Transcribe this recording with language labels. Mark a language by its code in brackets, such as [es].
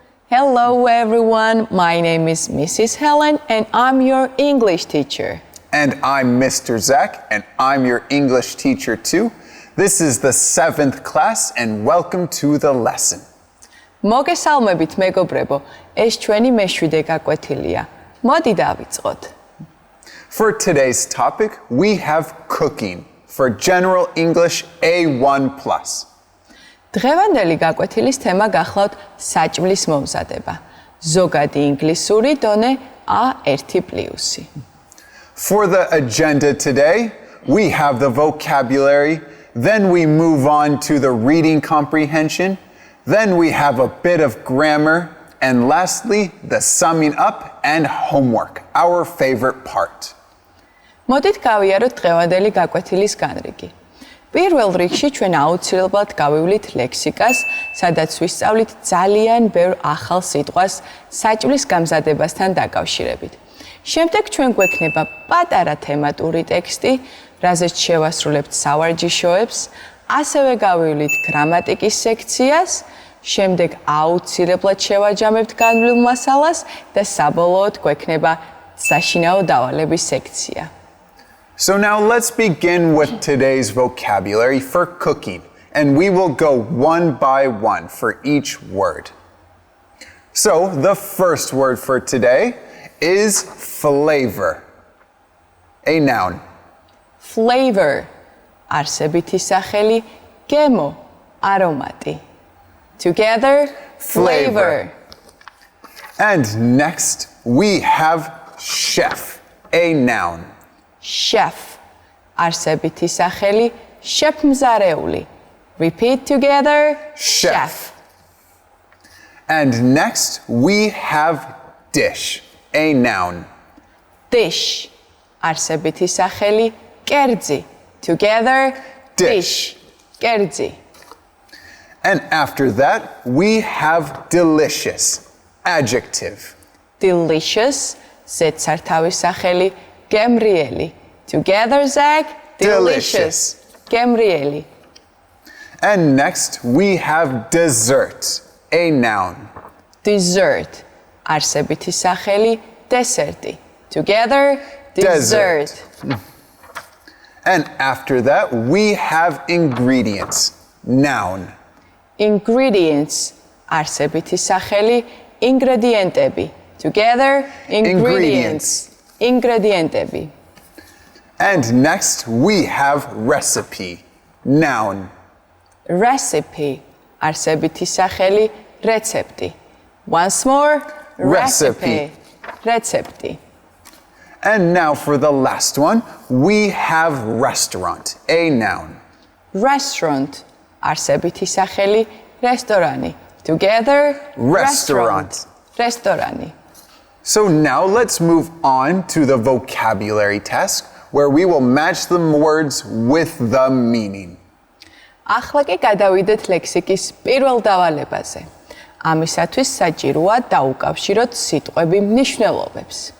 [en] Hello everyone, my name is Mrs. Helen and I'm your English teacher. And I'm Mr. Zach and I'm your English teacher too. This is the 7th class and welcome to the lesson. [ka] მოგესალმებით მეგობრებო, ეს ჩვენი მეშვიდე გაკვეთილია. მოდი დავიწყოთ. [en] For today's topic, we have cooking for General English A1+. [ka] დღევანდელი გაკვეთილის თემა გახლავთ საჭმლის მომზადება. ზოგადი ინგლისური დონე A1+. [en] For the agenda today, we have the vocabulary, then we move on to the reading comprehension, then we have a bit of grammar, and lastly, the summing up and homework, our favorite part. [ka] მოდით გავიაროთ დღევანდელი გაკვეთილის განრიგი. პირველ რიგში ჩვენ აუცილებლად გავივლით ლექსიკას, სადაც ვისწავლით ძალიან ბევრ ახალ სიტყვას საჭმლის გამზადებასთან დაკავშირებით. შემდეგ ჩვენ გვექნება პატარა თემატური ტექსტი, რაზეც შევასრულებთ სავარჯიშოებს, ასევე გავივლით გრამატიკის სექციას, შემდეგ აუცილებლად შევაჯამებთ განვლილ მასალას და საბოლოოდ გვექნება საშინაო დავალების სექცია. [en] So now let's begin with today's vocabulary for cooking, and we will go one by one for each word. So the first word for today is flavor, a noun. [ka] Flavor, არსებითი სახელი, გემო, არომატი. [en] Together, flavor. And next we have chef, a noun. [ka] Chef, არსებითი სახელი, შეფმზარეული. [en] Repeat together, chef. And next we have dish, a noun. [ka] Dish, არსებითი სახელი, კერძი. [en] Together, dish, [ka] კერძი. [en] And after that we have delicious, adjective. [ka] Delicious, ზედსართავის სახელი, გემრიელი. [en] Together, Zach, delicious, [ka] გემრიელი. [en] And next we have dessert, a noun. [ka] Dessert, არსებითი სახელი, დესერტი. [en] Together, dessert. And after that we have ingredients, noun. [ka] Ingredients, არსებითი სახელი, ინგრედიენტები. [en] Together, ingredients. [ka] ინგრედიენტები. [en] And next we have recipe, noun. [ka] Recipe, არსებითი სახელი, რეცეპტი. [en] Once more, recipe. [ka] რეცეპტი. [en] And now for the last one, we have restaurant, a noun. [ka] Restaurant, არსებითი სახელი, რესტორანი. [en] Together, Restaurant. [ka] რესტორანი. [en] So now let's move on to the vocabulary task where we will match the words with the meaning. [ka] ახლა კი გადავიდეთ ლექსიკის პირველ დავალებაზე. ამისათვის საჭიროა დაუკავშიროთ სიტყვები მნიშვნელობებს.